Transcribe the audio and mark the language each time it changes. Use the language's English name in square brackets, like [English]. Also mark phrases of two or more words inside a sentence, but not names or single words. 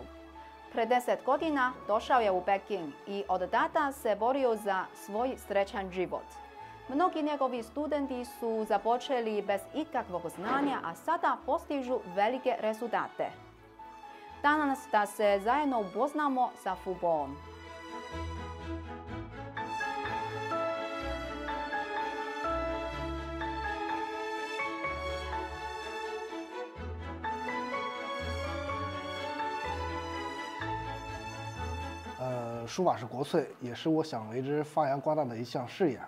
[Serbian] Pre 10 godina došao je u Peking i od tada se borio za svoj srećan život. Mnogi njegovi studenti su započeli bez ikakvog znanja, a sada postižu velike rezultate. Danas da se zajedno upoznamo sa Fuboom. [Chinese] 书法是国粹，也是我想为之发扬光大的一项事业。